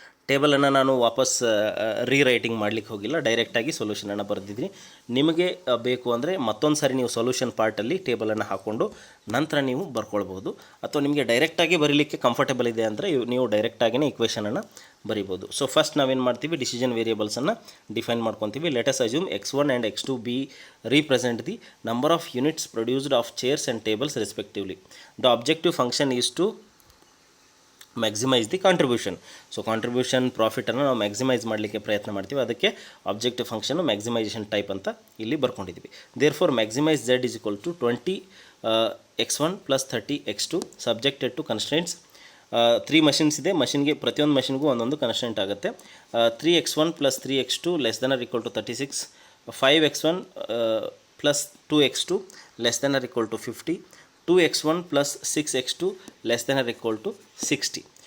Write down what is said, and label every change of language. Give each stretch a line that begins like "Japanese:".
Kannada: ಟೇಬಲನ್ನು ನಾನು ವಾಪಸ್ ರೀರೈಟಿಂಗ್ ಮಾಡಲಿಕ್ಕೆ ಹೋಗಿಲ್ಲ, ಡೈರೆಕ್ಟಾಗಿ ಸೊಲ್ಯೂಷನನ್ನು ಬರೆದಿದ್ದೀನಿ. ನಿಮಗೆ ಬೇಕು ಅಂದರೆ ಮತ್ತೊಂದು ಸಾರಿ ನೀವು ಸೊಲ್ಯೂಷನ್ ಪಾರ್ಟಲ್ಲಿ ಟೇಬಲನ್ನು ಹಾಕ್ಕೊಂಡು ನಂತರ ನೀವು ಬರ್ಕೊಳ್ಬೋದು, ಅಥವಾ ನಿಮಗೆ ಡೈರೆಕ್ಟಾಗಿ ಬರೀಲಿಕ್ಕೆ ಕಂಫರ್ಟೇಬಲ್ ಇದೆ ಅಂದರೆ ನೀವು ಡೈರೆಕ್ಟಾಗಿಯೇ ಇಕ್ವೇಷನನ್ನು ಬರಿಬೋದು. ಸೊ ಫಸ್ಟ್ ನಾವೇನು ಮಾಡ್ತೀವಿ, ಡಿಸಿಷನ್ ವೇರಿಯೇಬಲ್ಸನ್ನು ಡಿಫೈನ್ ಮಾಡ್ಕೊತೀವಿ.
English: Let us assume x1 and x2 be represent the number of units produced of chairs and tables respectively. The objective function is to maximise the contribution.
Kannada: So contribution ಪ್ರಾಫಿಟನ್ನು ನಾವು maximise ಮಾಡಲಿಕ್ಕೆ ಪ್ರಯತ್ನ ಮಾಡ್ತೀವಿ, ಅದಕ್ಕೆ objective function maximisation type ಅಂತ ಇಲ್ಲಿ ಬರ್ಕೊಂಡಿದ್ದೀವಿ.
English: Therefore maximise z is equal to 20 x1 plus 30 x2 subjected to constraints.
Kannada: 3 machines ಇದೆ, ಮಷಿನ್ಗೆ ಪ್ರತಿಯೊಂದು ಮಷಿನ್ಗೂ ಒಂದೊಂದು ಕನ್ಸ್ಟ್ರೆಂಟ್ ಆಗುತ್ತೆ.
English: 3x1 plus 3x2 less than or equal to 36, 5x1 plus 2x2 less than or equal to 50, 2x1 plus 6x2 less than or equal to 60.